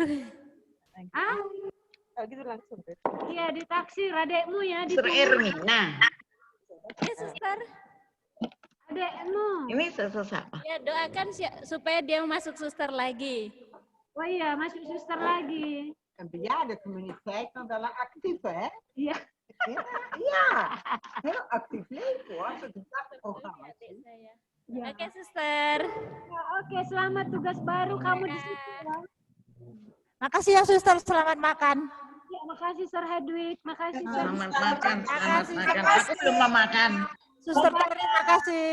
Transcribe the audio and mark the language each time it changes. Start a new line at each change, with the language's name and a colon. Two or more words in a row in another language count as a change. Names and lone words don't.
Indonesian: Ah? Kalau gitu langsung. Iya ditaksir adekmu ya. Suster Hermina. Ya Suster. Adekmu. Ini suster siapa? Ya doakan supaya dia masuk Suster lagi. Oh iya masuk Suster lagi.
Dutch: Een bejaardencompagnie wel een actief, hè?
Indonesian: Iya.
Dutch: Ja, heel actief leven hoor. Ze doen dagprogramma's.
Indonesian: Oke, Suster. Ya, oke, selamat tugas baru kamu di situ ya. Makasih ya Suster, selamat makan. Ya, makasih Sir Hedwig, makasih Sir. Selamat makan, selamat makan. Aku belum mau makan. Suster Terry, makasih.